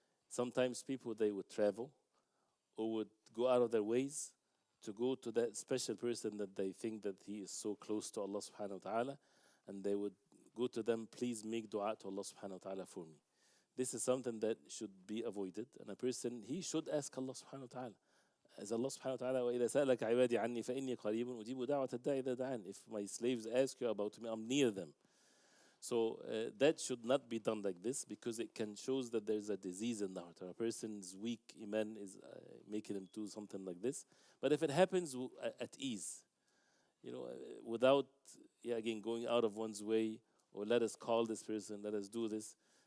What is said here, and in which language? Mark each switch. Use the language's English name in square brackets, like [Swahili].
[English] Sometimes people, they would travel or would go out of their ways to go to that special person that they think that he is so close to Allah subhanahu wa ta'ala, and they would go to them, please make dua to Allah subhanahu wa ta'ala for me. This is something that should be avoided, and a person, he should ask Allah subhanahu wa ta'ala. [Arabic] As Allah subhanahu wa ta'ala, وَإِذَا سَأَلَكَ عِبَادِي عَنِّي فَإِنِّي قَرِيبٌ أُجِيبُ دَعْوَةَ الدَّاعِ إِذَا دَعَانِ. [English] If my slaves ask you about me, I'm near them. So that should not be done like this, because it can show that there's a disease in the heart, or a person's weak iman is making him do something like this. But if it happens at ease, without again going out of one's way, or let us call this person, let us do this.